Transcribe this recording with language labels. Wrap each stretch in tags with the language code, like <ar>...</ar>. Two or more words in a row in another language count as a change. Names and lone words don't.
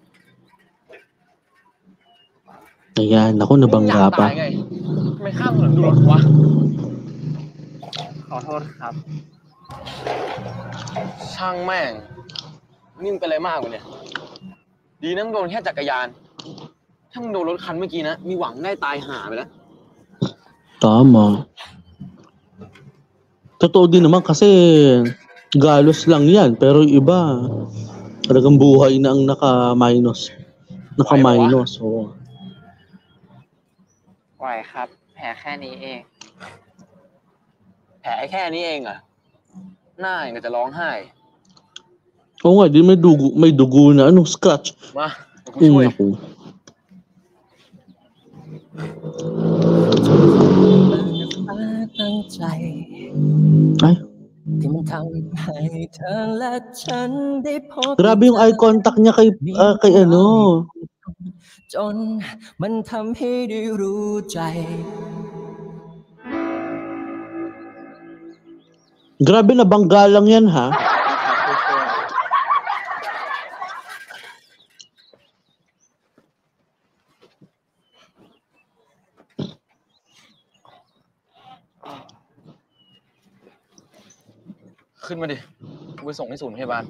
<tl>Ayan, ako nabangga pa.</tl> <th>ทำไมข้ามถนนดูรถวะ ขอโทษครับ ช่างแม่งนี่มึงเป็นอะไรมากวะเนี่ย ดีนะมึงโดนแค่จักรยาน ถ้ามึงโดนรถคันเมื่อกี้นะ มีหวังได้ตายห่าไปแล้ว</th> <tl>Tama. Totoo din naman kasi galos lang yan, pero yung iba talagang buhay na ang naka-minus. Naka-minus, oo.</tl> <th>ไหวครับแผลแค่นี้เอง แผลแค่นี้เองเหรอหน้าอย่างกับจะร้องไห้</th> <tl>Oo nga, di may dugo na, scratch.</tl> <th>มาเดี๋ยวกูช่วย</th> <tl>Naku.</tl> <th>ตั้งใจ</th> <tl>Ay,</tl> <th>ที่มันทำให้เธอและฉันได้พบ</th> <tl>grabe yung</tl> <en>eye contact</en> <tl>niya kay ano.</tl> <th>จนมันทำให้ได้รู้ใจ</th> <tl>Grabe na bangga lang yan, ha?</tl> <th>ขึ้นมาดิกูไปส่งที่ศูนย์พยาบาล</th>